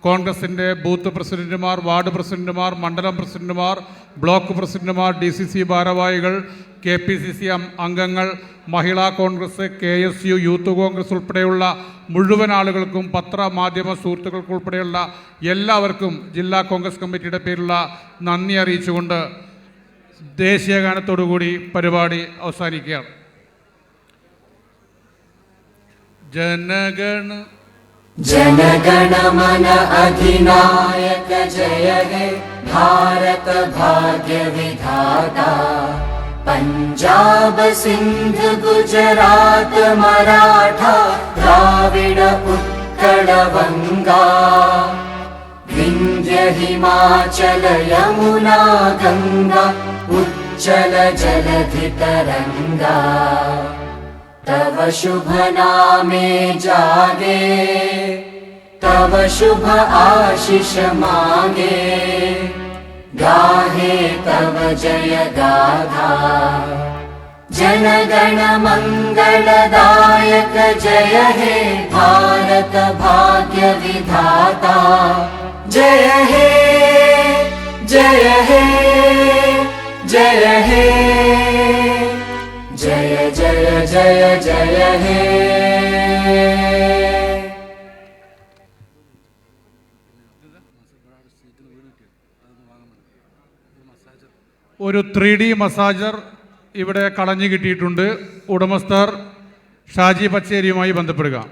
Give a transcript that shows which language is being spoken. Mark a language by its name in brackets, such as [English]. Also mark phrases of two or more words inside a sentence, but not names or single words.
[Malayalam] കോൺഗ്രസിൻ്റെ ബൂത്ത് പ്രസിഡന്റുമാർ, വാർഡ് പ്രസിഡന്റുമാർ, മണ്ഡലം പ്രസിഡന്റുമാർ, ബ്ലോക്ക് പ്രസിഡന്റുമാർ, DCC ഭാരവാഹികൾ, KPCC അംഗങ്ങൾ, മഹിളാ കോൺഗ്രസ്, KSU, യൂത്ത് കോൺഗ്രസ് ഉൾപ്പെടെയുള്ള മുഴുവൻ ആളുകൾക്കും, പത്രമാധ്യമ സുഹൃത്തുക്കൾക്കും ഉൾപ്പെടെയുള്ള എല്ലാവർക്കും ജില്ലാ കോൺഗ്രസ് കമ്മിറ്റിയുടെ പേരിലുള്ള നന്ദി അറിയിച്ചുകൊണ്ട് ദേശീയഗാനത്തോടുകൂടി പരിപാടി അവസാനിക്കുകയാണ്. [Bangla] জনগণ মন অধিনায়ক জয় হে ভারত ভাগ্য বিধাতা পাঞ্জাব সিন্ধু গুজরাট মারাঠা দ্রাবিড় উৎকল বঙ্গ বিন্ধ্য হিমাচল যমুনা গঙ্গা উচ্ছল জলধি তরঙ্গ তব শুভ নামে জাগে তব শুভ আশিস মাগে গাহে তব জয় গাথা জনগণ মঙ্গলদায়ক জয় হে ভারত ভাগ্য বিধাতা জয় হে জয় হে জয় হে জয় জয় জয় জয় হে [Malayalam] ഒരു 3D മസാജർ ഇവിടെ കളഞ്ഞു കിട്ടിയിട്ടുണ്ട്. ഉടമസ്ഥർ ഷാജി പച്ചേരിയുമായി ബന്ധപ്പെടുക.